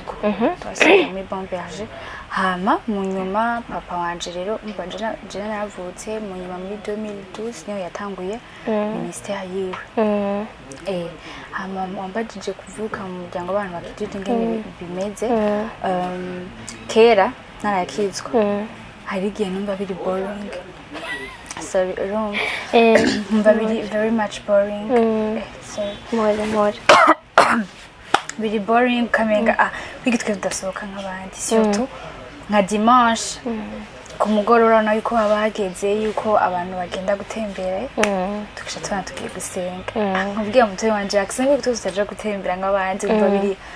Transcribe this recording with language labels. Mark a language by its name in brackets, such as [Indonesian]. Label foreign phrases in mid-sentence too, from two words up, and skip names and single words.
[Rundi] twasengera muri Bon Berger hama mu nyuma papa wanje rero umva je navutse mu nyuma muri 2012 niyo yatanguye ministère yiwe hama wambajije kuvuka mu muryango w'abantu bakijijwe ngene bimeze kera narakizwa hari igihe numva biri boring [English] sorry wrong [Rundi] numva biri [English] very much boring so [Rundi] more biri boring kamenga kwigitwe ndasohoka nk'abandi surtout nka dimanche ku mugoroba no yuko abageze yuko abantu bagenda gutembera tukisha twana tugiye gusenga nkubwiye umutwe wanje Jackson ngo tutaje gutembera nk'abandi umva biri